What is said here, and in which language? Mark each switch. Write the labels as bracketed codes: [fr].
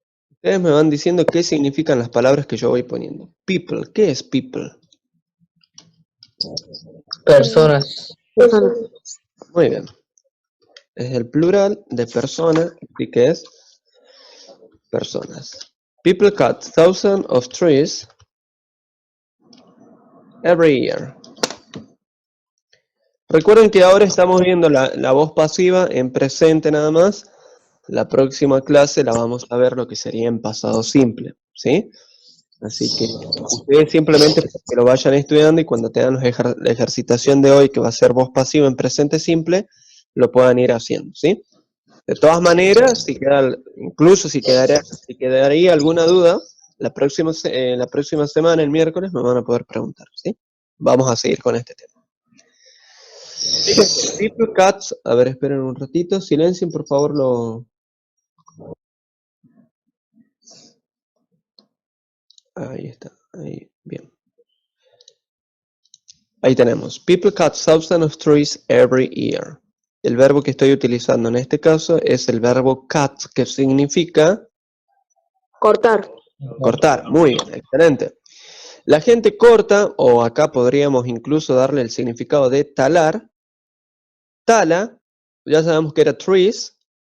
[es] Ustedes me van diciendo qué significan las palabras que yo voy poniendo. People, ¿qué es people? Personas. personas. Muy bien. Es el plural de persona, así que es personas. [en] People cut thousands of trees every year. [es] Recuerden que ahora estamos viendo la voz pasiva en presente nada más. La próxima clase la vamos a ver lo que sería en pasado simple, ¿sí? Así que ustedes simplemente que lo vayan estudiando y cuando tengan la ejercitación de hoy, que va a ser voz pasiva en presente simple, lo puedan ir haciendo, ¿sí? De todas maneras, incluso si quedaría alguna duda, la próxima semana, el miércoles, me van a poder preguntar, ¿sí? Vamos a seguir con este tema. Fíjense, people cats, a ver, esperen un ratito, silencien por favor Ahí está, ahí, bien. Ahí tenemos, [en] people cut thousands of trees every year. [es] El verbo que estoy utilizando en este caso es el verbo cut, que significa Cortar. cortar. Muy bien, excelente. La gente corta, o acá podríamos incluso darle el significado de talar. Tala, ya sabemos que era trees.